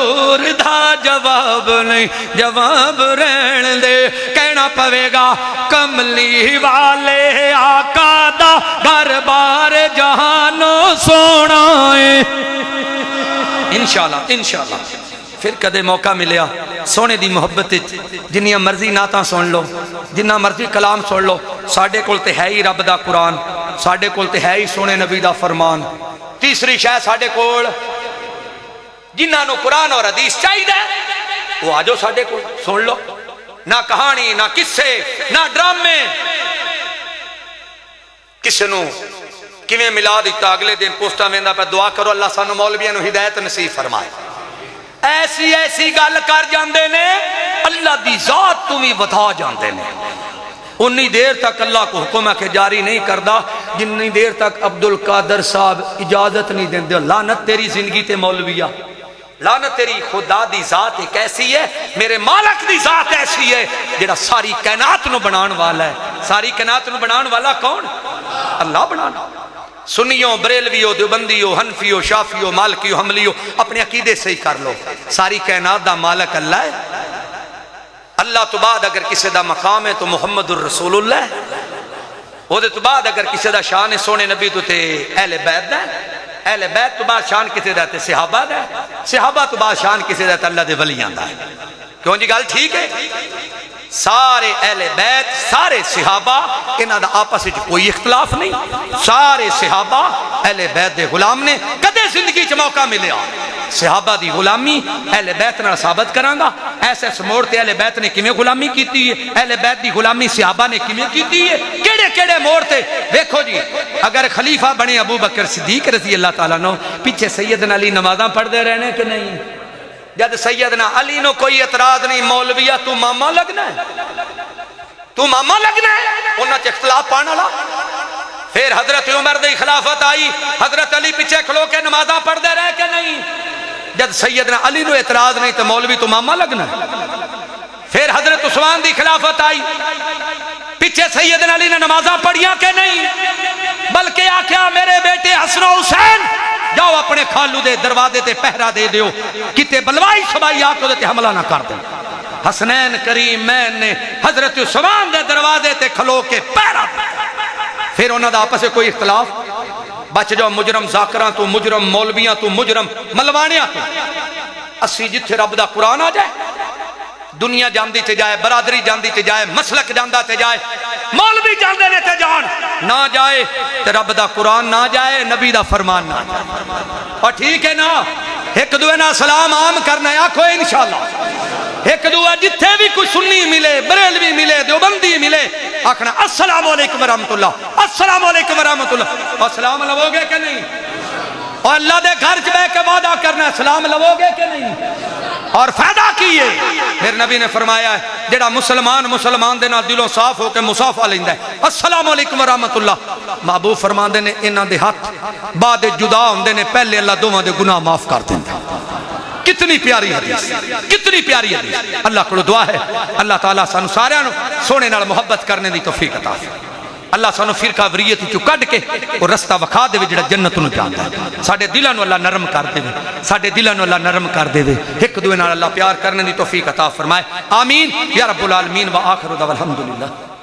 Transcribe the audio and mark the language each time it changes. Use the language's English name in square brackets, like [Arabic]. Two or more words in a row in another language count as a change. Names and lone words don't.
[Punjabi] حضور دا جواب نہیں، جواب رہن دے، کہنا پوے گا کملی والے آقا دا گھر بار جہانو سونا ہے۔ انشاءاللہ پھر کدے موقع ملیا سونے دی محبت جنیاں مرضی نعتاں سن لو، جنہ مرضی کلام سن لو، ساڈے کول تے ہے ہی رب دا قرآن، ساڈے کول تے ہے ہی سونے نبی دا فرمان۔ تیسری شے ساڈے کول جنہاں نو [Urdu] قرآن اور حدیث چاہیے وہ آ جاؤ [Punjabi] ساڈے کول سن لو، نہ کہانی نہ قصے نہ ڈرامے۔ کسے نو کیویں ملا دیتا اگلے دن پوسٹاں ویندا پہ دعا کرو اللہ سانو مولویاں نو ہدایت نصیب فرمائے۔ ایسی گل کر جاندے نے اللہ دی ذات تو بھی بتا جاندے نے۔ انی دیر تک اللہ کو حکم ہے کہ جاری نہیں کردا جنی دیر تک عبدالقادر صاحب اجازت نہیں دیندے۔ لعنت تیری زندگی تے مولویہ، لعنت تیری خدا دی ذات ایک ایسی ہے، میرے مالک دی ذات ایسی ہے جڑا ساری کائنات نو بنان والا ہے۔ ساری کائنات نو بنان والا کون؟ اللہ بنانا۔ سنیوں، بریلویوں، دیوبندیوں، حنفیوں، شافیوں، مالکیوں، حملیوں [Urdu] اپنے عقیدے سے ہی کر لو، [Punjabi] ساری کائنات دا مالک اللہ ہے۔ اللہ تو بعد اگر کسی دا مقام ہے تو [Arabic] محمد الرسول اللہ [Punjabi] ہے، وہ دے تو بعد اگر کسی دا شان ہے سونے نبی تو تے اہل بیت دا ہے، اہل بیت تو بعد شان کسی دا تے صحابہ دا ہے، صحابہ تو بعد شان کسی دا تے اللہ دے ولیاں دا ہے۔ کیوں جی گل ٹھیک ہے؟ سارے اہل بیت سارے صحابہ انہاں دا آپس وچ کوئی اختلاف نہیں، سارے صحابہ اہل بیت دے غلام نے۔ کدے زندگی چ موقع ملیا صحابہ دی غلامی اہل بیت نال ثابت کراں گا۔ ایسے موڑ تے اہل بیت نے کیویں غلامی کیتی ہے، اہل بیت دی غلامی صحابہ نے کیویں کیتی ہے، کیڑے کیڑے موڑ تے۔ دیکھو جی اگر خلیفہ بنے ابو بکر صدیق [Arabic] رضی اللہ تعالیٰ عنہ، [Punjabi] پیچھے سیدنا علی نمازاں پڑھدے رہنے کہ نہیں؟ جد سیدنا علی نو کوئی اعتراض نہیں، مولویہ تو ماما لگنا ہے، تو ماما لگنا ہے، انہاں چ اختلاف پانا والا۔ پھر حضرت عمر دی خلافت آئی، حضرت علی پیچھے کھلو کے نمازاں پڑھدے رہے کہ نہیں؟ جد سیدنا علی نو اعتراض نہیں تو مولوی تو ماما لگنا ہے۔ پھر حضرت عثمان دی خلافت آئی، پیچھے سیدنا علی نے نمازاں پڑھیاں کہ نہیں؟ بلکہ آکھیا میرے بیٹے حسن و حسین جاؤ اپنے خالو دے دروازے تے پہرا دے دیو، کتے بلوائی سبائی آکو دے تے حملہ نہ کر دیں۔ حسنین کریمین نے حضرت عثمان دے دروازے تے کھلو کے پہرا دے۔ پھر انہاں دا آپس کوئی اختلاف، بچ جاؤ مجرم ذاکراں تو، مجرم مولویاں تو، مجرم ملوانیاں تو۔ اسی جتھے رب دا قرآن آ جائے دنیا جاندی تے جائے، برادری جاندی تے جائے، مسلک جاندہ تے جائے، مولوی جاندے نے تے جان نہ جائے تے رب دا قرآن نہ جائے، نبی دا فرمان نہ جائے۔ اور ٹھیک ہے نا، ایک دوے نا سلام عام کرنا ہے، آکھو انشاءاللہ ایک دوے جتھے بھی کوئی سنی ملے، بریلوی ملے، دیوبندی ملے، آکھنا [Arabic] السلام علیکم ورحمت اللہ، السلام علیکم ورحمت اللہ۔ [Punjabi] اور سلام لو گے کہ نہیں؟ اور اللہ دے گھر چ بیٹھ کے وعدہ کرنا ہے سلام لو گے کہ نہیں؟ اور فائدہ کیے پھر نبی نے فرمایا ہے جڑا مسلمان دے نال دلوں صاف ہو کے مصافحہ لیندا ہے [Arabic] السلام علیکم ورحمت اللہ، [Punjabi] محبوب فرماندے نے انہاں دے ہاتھ بعد جدا ہوندے نے پہلے اللہ دوواں دے گناہ معاف کر دیندا۔ کتنی پیاری حدیث، کتنی پیاری حدیث۔ اللہ کو دعا ہے اللہ تعالیٰ سانو سارے نو سونے نال محبت کرنے دی توفیق عطا فرمائے۔ اللہ سانو فرقہ وریت چوں کڈ کے اور رستہ وکھا دے جڑا جنت نو جاندا ہے۔ ساڈے دلاں نو اللہ نرم کر دے، ساڈے دلاں نو اللہ نرم کر دے، ایک دوے نال اللہ پیار کرنے دی توفیق عطا فرمائے۔ [Arabic] آمین یا رب العالمین۔ وآخر دعوانا الحمدللہ۔